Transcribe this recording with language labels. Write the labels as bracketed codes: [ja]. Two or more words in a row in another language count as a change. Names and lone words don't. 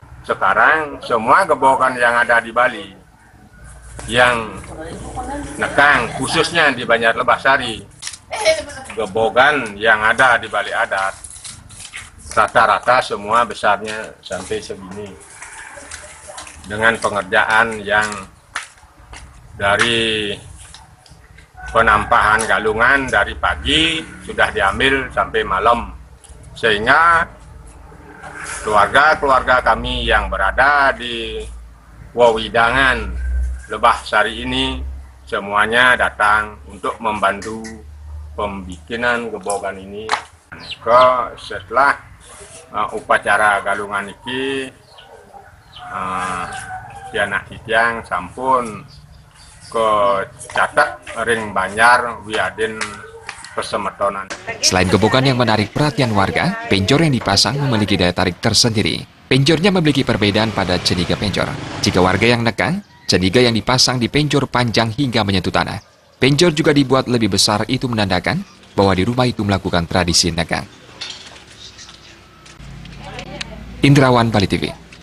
[id] Sekarang semua gebogan yang ada di Bali, yang nekang, khususnya di Banjar Lebasari, gebogan yang ada di Bali adat, rata-rata semua besarnya sampai segini. Dengan pengerjaan yang dari penampahan galungan dari pagi sudah diambil sampai malam, sehingga keluarga-keluarga kami yang berada di Wewidangan Lebasari ini semuanya datang untuk membantu pembikinan gebogan ini. [ban] Setelah upacara galungan ini, anak titiang sampun ke catat ring Banjar wiadin persemetonan. [id] Selain gebogan yang menarik perhatian warga, penjor yang dipasang memiliki daya tarik tersendiri. Penjornya memiliki perbedaan pada ceniga penjor. Jika warga yang nekang, ceniga yang dipasang di penjor panjang hingga menyentuh tanah. Penjor juga dibuat lebih besar, itu menandakan bahwa di rumah itu melakukan tradisi nekang. Indrawan, Bali TV.